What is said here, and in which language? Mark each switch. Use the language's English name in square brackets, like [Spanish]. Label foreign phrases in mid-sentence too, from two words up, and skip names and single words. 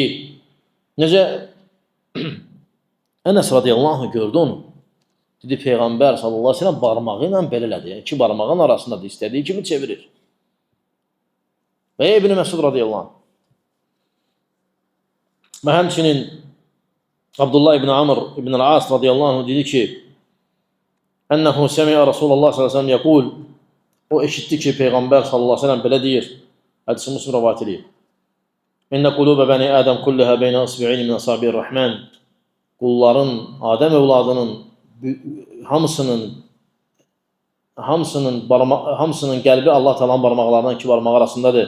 [Azerbaijani] Necə Ənəs [Arabic] رضي الله عنه [Azerbaijani] gördü onu. Dedi, Peyğəmbər [Arabic] صلى الله عليه وسلم [Azerbaijani] barmağı ilə belə elədi. Yəni, iki barmağın arasındadır, istədiyi kimi çevirir. Və İbn Məsud [Arabic] رضي الله عنه. [Azerbaijani] Və həmçinin Abdullah ibn Amr ibn al-As [Arabic] رضي الله عنه [Azerbaijani] dedi ki, [Arabic] أنه سمع رسول الله صلى الله عليه وسلم يقول. [Azerbaijani] O eşitdi ki, Peyğəmbər [Arabic] صلى الله عليه وسلم [Azerbaijani] belə deyir. Hədisi Müslim rivayet edir. [Arabic] إن قلوب بني آدم كلها بين إصبعين من أصابع الرحمن. [Azerbaijani] Qulların, Adəm övladının hamısının qəlbi Allah Taala'nın barmaqlarından iki barmaq arasındadır.